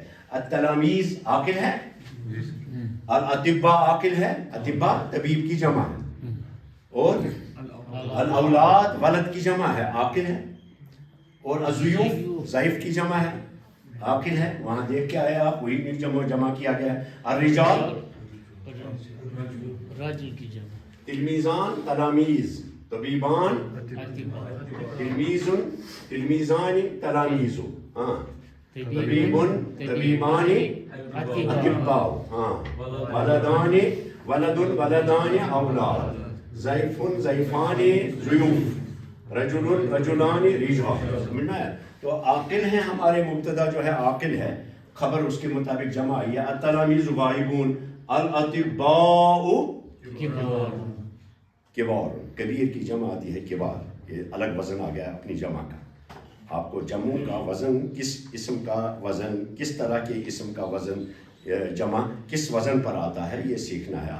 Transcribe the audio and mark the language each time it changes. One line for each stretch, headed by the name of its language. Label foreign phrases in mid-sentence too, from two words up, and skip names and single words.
Urdu: التلامیذ عاقل ہے, الاطباء عاقل ہے, اطباء طبیب کی جمع ہے, اور الاولاد ولد کی جمع ہے, عاقل ہے, اور الضیوف ضیف کی جمع ہے, عاقل ہے. وہاں دیکھ کے آئے آپ, وہی جمع کیا گیا ہے.
Arabic: الرجال
Urdu: راجل کی جمع,
Arabic: تلمیذان تلامیذ, طبیبان تلمیذن تلمیذان تلامیذ, ہاں, طبیبن طبیبان اطباء, ہاں, ولدان ولدن ولدان اولاد, ضیفن ضیفان ضیوف, رجل رجلان رجال.
Urdu: سمجھنا ہے؟ تو عاقل ہیں ہمارے, مبتدا جو ہے عاقل ہے, خبر اس کے مطابق جمع آئی ہے.
Arabic: التلامیذ غائبون, الاطباء کبار,
Urdu: کبیر کی جمع آتی ہے کبار. یہ الگ وزن آ گیا اپنی جمع کا. آپ کو جمع کا وزن, کس اسم کا وزن, کس طرح کے اسم کا وزن, جمع کس وزن پر آتا ہے, یہ سیکھنا ہے.